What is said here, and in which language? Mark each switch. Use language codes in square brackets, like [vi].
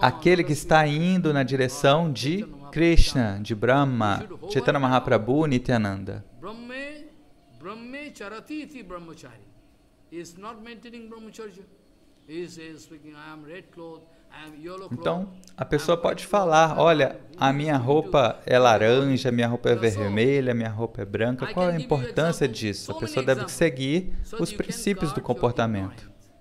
[pt] Aquele que está indo na direção de Krishna, de Brahma, Chaitanya Mahaprabhu, Nityananda. [sa] Brahmacharati iti brahmachari. [en] He is not maintaining brahmacharya. He is speaking, I am red cloth, [pt] Então, a pessoa pode falar, olha, a minha roupa é laranja, a minha roupa é vermelha, a minha roupa é branca. Qual é a importância disso? A pessoa deve seguir os princípios do comportamento.